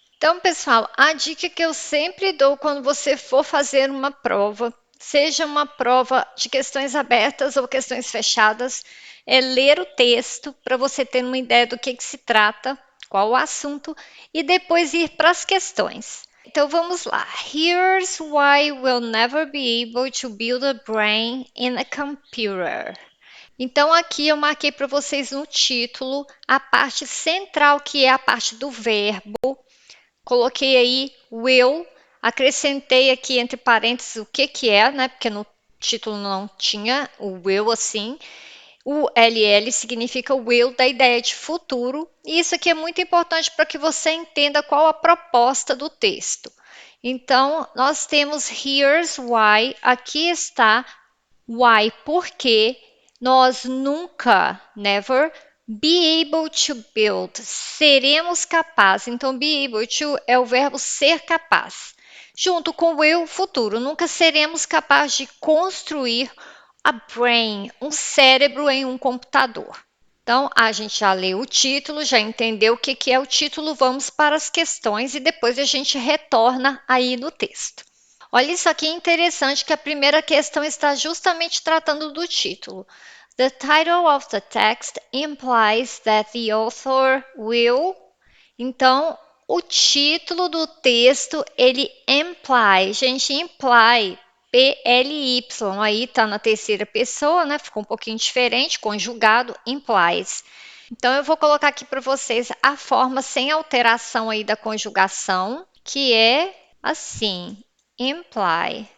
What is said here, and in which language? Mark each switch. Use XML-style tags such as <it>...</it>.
<pt>Então, pessoal, a dica que eu sempre dou quando você for fazer uma prova, seja uma prova de questões abertas ou questões fechadas, é ler o texto para você ter uma ideia do que se trata, qual o assunto, e depois ir para as questões. Então vamos lá.</pt> <en>Here's why we'll never be able to build a brain in a computer.</en> <pt>Então aqui eu marquei para vocês no título a parte central, que é a parte do verbo. Coloquei aí will, acrescentei aqui entre parênteses o que é, né? Porque no título não tinha o will assim. O LL significa will, da ideia de futuro, e isso aqui é muito importante para que você entenda qual a proposta do texto. Então, nós temos</pt> <en>here's why,</en> <pt>aqui está why, porque nós nunca, never,</pt> <en>be able to build,</en> <pt>seremos capazes. Então,</pt> <en>be able to</en> <pt>é o verbo ser capaz. Junto com will, futuro, nunca seremos capazes de construir</pt> <en>a brain,</en> <pt>um cérebro em um computador. Então, a gente já leu o título, já entendeu o que é o título, vamos para as questões e depois a gente retorna aí no texto. Olha isso aqui interessante que a primeira questão está justamente tratando do título.</pt> <en>The title of the text implies that the author will.</en> <pt>Então, o título do texto, ele imply. Gente, imply, P-L-Y, aí tá na terceira pessoa, né? Ficou um pouquinho diferente, conjugado, implies. Então, eu vou colocar aqui para vocês a forma sem alteração aí da conjugação, que é assim, imply.</pt>